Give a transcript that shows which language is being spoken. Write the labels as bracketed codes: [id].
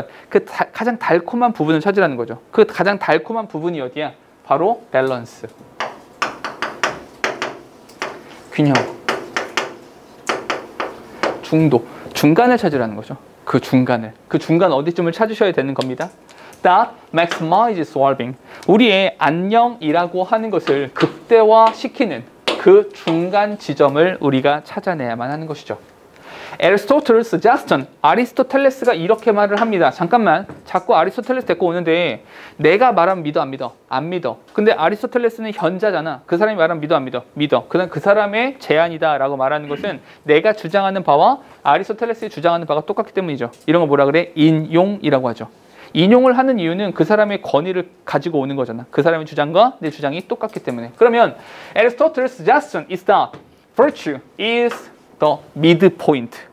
[ko] 그 가장 달콤한 부분을 찾으라는 거죠. 그 가장 달콤한 부분이 어디야? 바로 밸런스. 균형. 중도. 중간을 찾으라는 거죠. 그 중간을. 그 중간 어디쯤을 찾으셔야 되는 겁니다. [en] That maximizes well-being. [ko] 우리의 안녕이라고 하는 것을 극대화시키는 그 중간 지점을 우리가 찾아내야만 하는 것이죠. [en] Aristotle's suggestion. [ko] 아리스토텔레스가 이렇게 말을 합니다. 잠깐만. 자꾸 아리스토텔레스 데리고 오는데 내가 말하면 믿어 안 믿어? 안 믿어. 근데 아리스토텔레스는 현자잖아. 그 사람이 말하면 믿어 안 믿어? 믿어. 그다음 그 사람의 제안이다 라고 말하는 것은 내가 주장하는 바와 아리스토텔레스의 주장하는 바가 똑같기 때문이죠. 이런 거 뭐라 그래? 인용이라고 하죠. 인용을 하는 이유는 그 사람의 권위를 가지고 오는 거잖아. 그 사람의 주장과 내 주장이 똑같기 때문에. 그러면 [en] Aristotle's suggestion is that virtue is the midpoint.